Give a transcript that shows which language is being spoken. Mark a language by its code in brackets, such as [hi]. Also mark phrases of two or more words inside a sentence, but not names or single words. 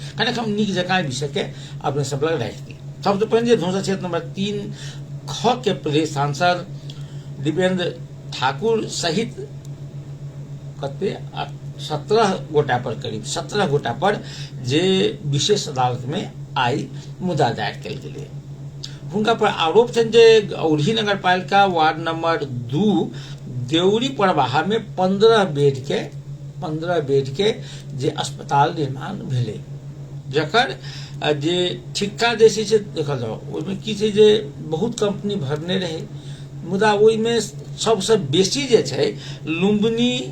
[mai] कने हम नीक जकाँ विषय के अपने सब लग राखि दी। सबसे पहले धौंसा क्षेत्र नंबर 3 ख के प्रदेश सांसद दीपेंद्र ठाकुर सहित कते 17 गोटा पर, करीब 17 गोटा पर जे विशेष अदालत में आई मुद्दा दायर कयल गेलै। हुनका पर आरोप छनि जे औढ़ी नगर पालिका वार्ड नंबर 2 देउरी परवाहा में 15 बेड के जे अस्पताल निर्माण भेलै, जकर जे ठिक्का जे छै से देखल जाओ ओहिमे की छै जे बहुत कंपनी भरने रहे, मुदा ओहिमे सबसे बेसी जे छै लुम्बिनी